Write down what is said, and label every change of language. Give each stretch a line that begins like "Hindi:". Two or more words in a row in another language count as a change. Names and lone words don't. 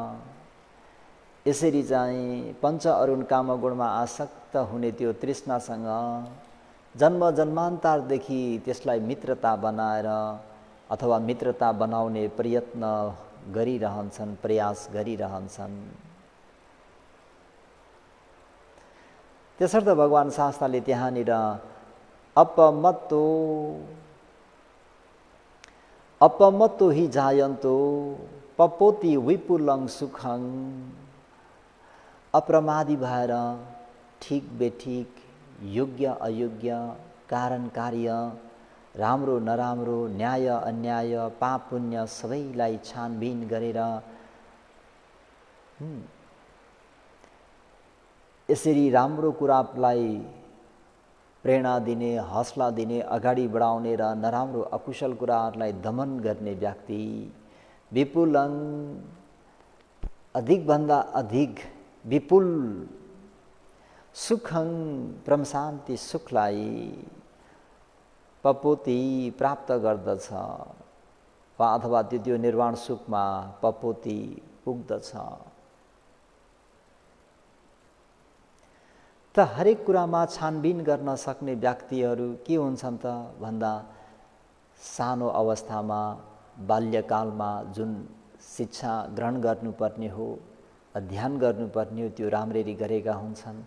Nepali: यसरी चाहिँ पञ्च अरुण कामगुणमा आसक्त हुने त्यो तृष्णासँग जन्म जन्मान्तरदेखि त्यसलाई मित्रता बनाएर अथवा मित्रता बनाउने प्रयत्न गरिरहन्छन्, प्रयास गरिरहन्छन्। त्यसर्थ भगवान शास्त्रले त्यहाँनिर
Pali: अपमत्तो हि जायन्तो पपोति विपुलं सुखं।
Nepali: अप्रमादी भएर ठिक बेठिक, योग्य अयोग्य, कारण कार्य, राम्रो नराम्रो, न्याय अन्याय, पाप पुण्य सबैलाई छानबिन गरेर यसरी राम्रो कुरालाई प्रेरणा दिने, हौसला दिने, अगाडि बढाउने र नराम्रो अकुशल कुराहरूलाई दमन गर्ने व्यक्ति विपुलं अधिकभन्दा अधिक विपुल सुखं परम शान्ति सुखलाई पपोति प्राप्त गर्दछ वा अथवा त्यो निर्वाण सुखमा पपोति पुग्दछ। त हरेक कुरामा छानबिन गर्न सक्ने व्यक्तिहरू के हुन्छन् त भन्दा सानो अवस्थामा बाल्यकालमा जुन शिक्षा ग्रहण गर्नुपर्ने हो, अध्ययन गर्नुपर्ने हो, त्यो राम्ररी गरेका हुन्छन्।